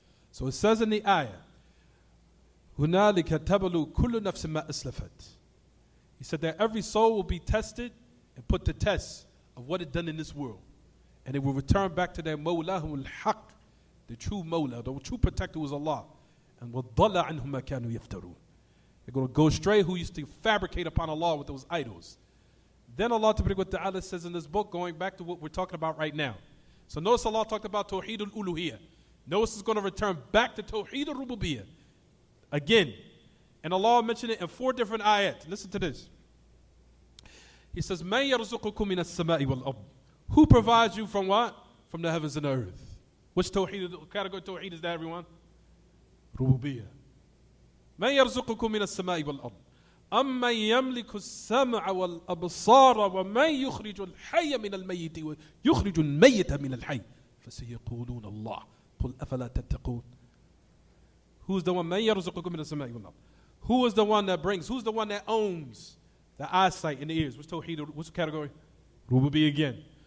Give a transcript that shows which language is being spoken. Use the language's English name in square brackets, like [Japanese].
[English] So it says in the ayah, [Arabic] هُنَالِكَ تَبْلُو كُلُّ نَفْسٍ مَا أَسْلَفَتْ. [English] He said that every soul will be tested and put to test of what it done in this world. And it will return back to their Mawlahum al-Haq, the true Mawla, the true protector was Allah. And [Arabic] وَضَلَّ عَنْهُمْ مَا كَانُوا يَفْتَرُونَ. [English] They're going to go astray who used to fabricate upon Allah with those idols. Then Allah Ta'ala says in this book, going back to what we're talking about right now. So notice Allah talked about Tawheed al-Uluhiyyah. Notice it's going to return back to Tawheed al-Rububiyyah again. And Allah mentioned it in 4 different ayat. Listen to this. He says, [Arabic] مَنْ يَرْزُقُكُم مِّنَ السَّمَاءِ وَالْأَرْضِ. [English] Who provides you from what? From the heavens and the earth. Which category of Tawheed is that, everyone? Rububiyyah. [Arabic] من يرزقكم من السماء والأرض أمن يملك السمع والأبصار ومن يخرج الحي من الميت ويخرج الميت من الحي فسيقولون الله قل أفلا تتقون. [English] Who's the one? [Arabic] من يرزقكم من السماء والأرض. [English] Who is the one that brings? Who's the one that owns the eyesight and the ears? Which Tawheed? Which category? Rububiyyah again.